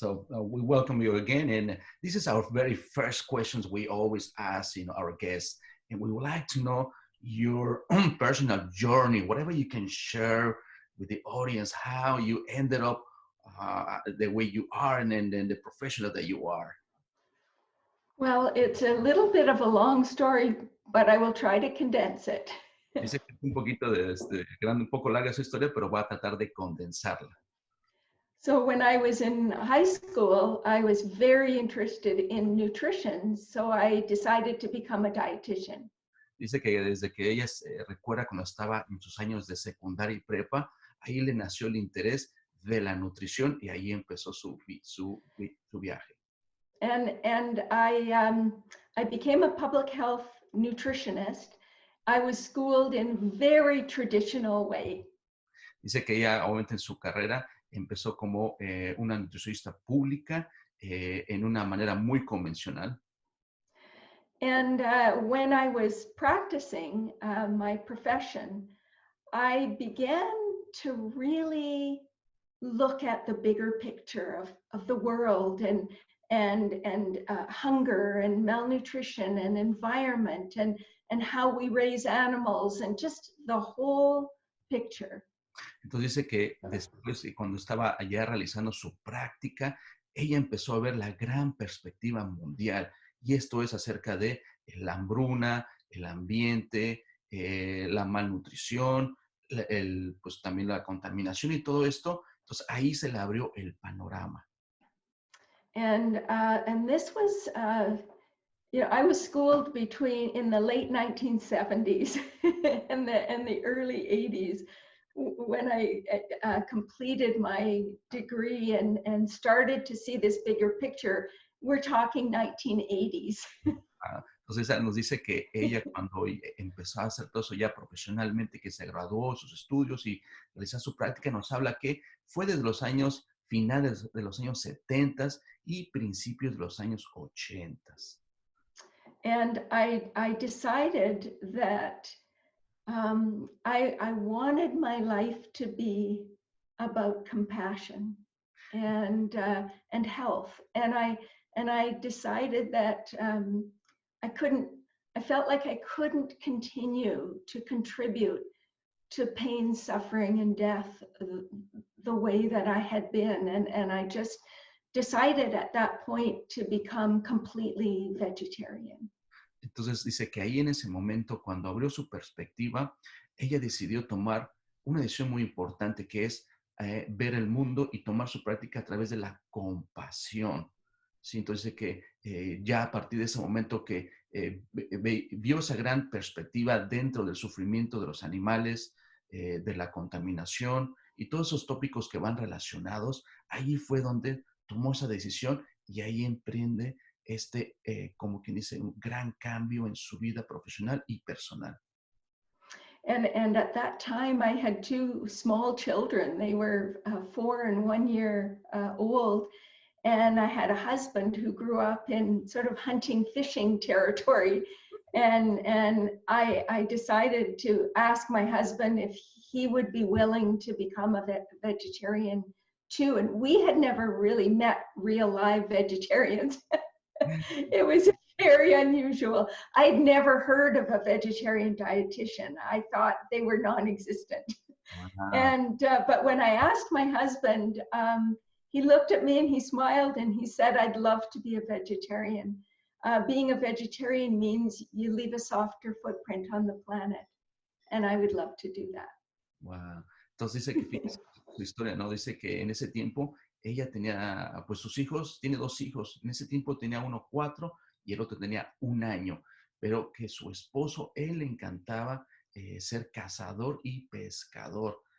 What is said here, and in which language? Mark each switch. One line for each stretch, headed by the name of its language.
English: We welcome you again, and this is our very first questions we always ask, our guests, and we would like to know your own personal journey, whatever you can share with the audience, how you ended up the way you are and then the professional that you are? Well, it's a little bit of a long story, but I will try to condense it.
Spanish: Dice que es un poquito un poco larga su historia, pero va a tratar de condensarla.
English: So when I was in high school, I was very interested in nutrition, so I decided to become a dietitian.
Spanish: Dice que desde que ella se recuerda cuando estaba en sus años de secundaria y prepa, ahí le nació el interés de la nutrición y ahí empezó su viaje.
English: And I became a public health nutritionist. I was schooled in very traditional way.
Spanish: Dice que ella, obviamente, en su carrera empezó como una nutricionista pública en una manera muy convencional.
English: And when I was practicing my profession, I began to really look at the bigger picture of the world and hunger and malnutrition and environment and how we raise animals and just the whole picture.
Spanish: Entonces dice que después, cuando estaba allá realizando su práctica, ella empezó a ver la gran perspectiva mundial. Y esto es acerca de la hambruna, el ambiente, la malnutrición, pues también la contaminación y todo esto. Entonces ahí se le abrió el panorama.
English: And this was, I was schooled in the late 1970s and the early 80s when I completed my degree and started to see this bigger picture. We're talking 1980s.
Spanish: Entonces nos dice que ella cuando empezó a hacer todo eso ya profesionalmente, que se graduó de sus estudios y realizó su práctica, nos habla que fue desde los años finales de los años 70 y principios de los años 80.
English: And I decided that I wanted my life to be about compassion and health. And I decided that I felt like I couldn't continue to contribute to pain, suffering, and death the way that I had been. And I just decided at that point to become completely vegetarian.
Spanish: Entonces dice que ahí en ese momento, cuando abrió su perspectiva, ella decidió tomar una decisión muy importante, que es ver el mundo y tomar su práctica a través de la compasión. ¿Sí? Entonces que ya a partir de ese momento que vio esa gran perspectiva dentro del sufrimiento de los animales, de la contaminación y todos esos tópicos que van relacionados, ahí fue donde tomó esa decisión y ahí emprende como quien dice, un gran cambio en su vida profesional y personal.
English: And at that time, I had two small children. They were 4 and 1 year old. And I had a husband who grew up in sort of hunting, fishing territory. And I decided to ask my husband if he would be willing to become a vegetarian too. And we had never really met real live vegetarians. It was very unusual. I'd never heard of a vegetarian dietitian. I thought they were non-existent. Wow. And but when I asked my husband, he looked at me and he smiled and he said, "I'd love to be a vegetarian. Being a vegetarian means you leave a softer footprint on the planet, and I would love to do that." Wow.
Spanish: Entonces dice que fíjese su historia, ¿no? Dice que en ese tiempo ella tenía, pues sus hijos, tiene 2 hijos. En ese tiempo tenía uno 4 y el otro tenía 1 año. Pero que su esposo, él le encantaba ser cazador y pescador.